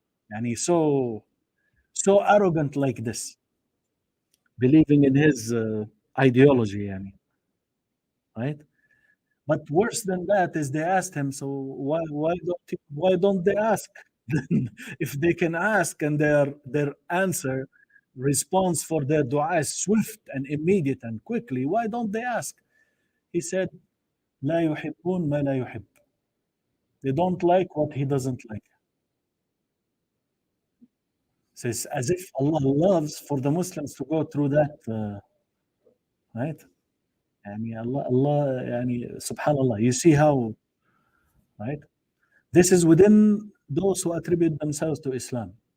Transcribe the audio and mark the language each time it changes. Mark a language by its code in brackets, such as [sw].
[en] And he's so arrogant like this, believing in his ideology, right? But worse than that is they asked him, so why don't they ask? If they can ask and their answer response for their dua is swift and immediate and quickly, why don't they ask? He said, [ar] لا يحبون ما لا يحب. [en] They don't like what he doesn't like. So it's as if Allah loves for the Muslims to go through that, right? Allah, subhanallah, you see how, right? This is within those who attribute themselves to Islam.